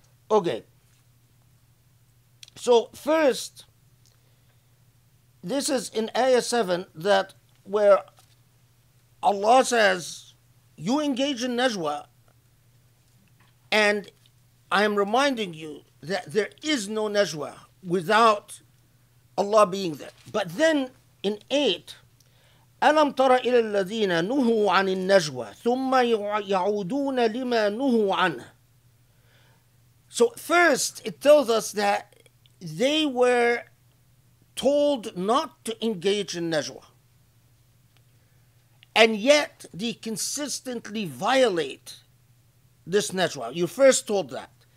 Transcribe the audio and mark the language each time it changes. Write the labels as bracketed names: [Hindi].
[English] Okay. So first, this is in Ayah 7 that where Allah says, you engage in najwa, and I am reminding you that there is no najwa without Allah being there. But then in 8, [Arabic] أَلَمْ تَرَ إِلَى الَّذِينَ نُهُوا عَنِ النَّجْوَى ثُمَّ يَعُودُونَ لِمَا نُهُوا عَنْهُ. [English] So first, it tells us that they were told not to engage in najwa. And yet, they consistently violate this najwa. You first told that.